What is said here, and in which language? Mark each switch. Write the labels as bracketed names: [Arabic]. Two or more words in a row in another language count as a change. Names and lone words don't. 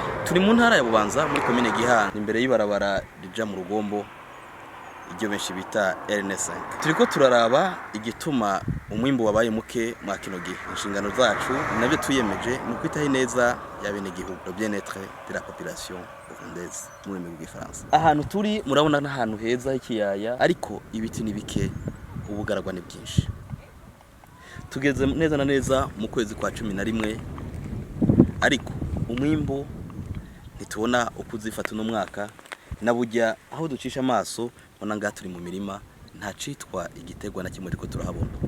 [Rundi] turi mu ntara ya Bubanza muri komine Gihanga imbere y'ibarabara rija mu Rugombo iryo benshi bita RN5. Turiko turaraba igituma umwimbo wabaye muke mwa kino gihe. Inshingano zacu nabyo tuyemeje ni kwitaho neza y'abene gihugu, [French] le bien-être de la population burundaise [Rundi] muri mu Gifaransa. Ahantu turi murabona n'ahantu heza h'ikiyaya, ariko ibiti ni bike, ubugaragwa ni byinshi. Tugeze neza na neza mu kwezi kwa 11, ariko umwimbo ntitubona uko uzifata no mwaka, nabujya aho ducisha amaso ona ngaha turi mu mirima nta citwa igitegwa na kimwe ariko turahabona.